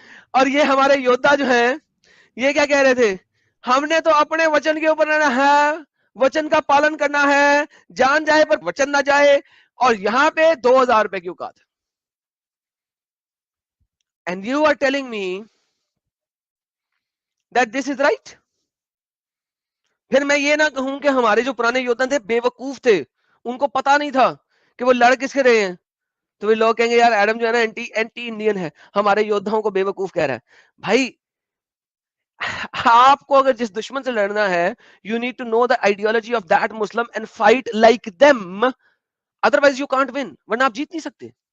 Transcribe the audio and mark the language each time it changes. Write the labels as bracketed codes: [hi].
[ur] اور یہ ہمارے یودھا جو ہیں یہ کیا کہہ رہے تھے, ہم نے تو اپنے وچن کے اوپر رہنا ہے, وچن کا پالن کرنا ہے, جان جائے پر وچن نہ جائے, اور یہاں پہ 2000 روپے کی اوقات ہے. [en] And you are telling me that this is right? [ur] پھر میں یہ نہ کہوں کہ ہمارے جو پرانے یودھا تھے بے وقوف تھے, ان کو پتا نہیں تھا کہ وہ لڑ کس کے رہے ہیں, تو وہ لوگ کہیں گے یار ایڈم جو ہے نا اینٹی انڈین ہے, ہمارے یودھاؤں کو بے وقوف کہہ رہا ہے. بھائی آپ کو اگر جس دشمن سے لڑنا ہے, [en] you need to know the ideology of that Muslim and fight like them, otherwise you can't win, [ur] ورنہ آپ جیت نہیں سکتے.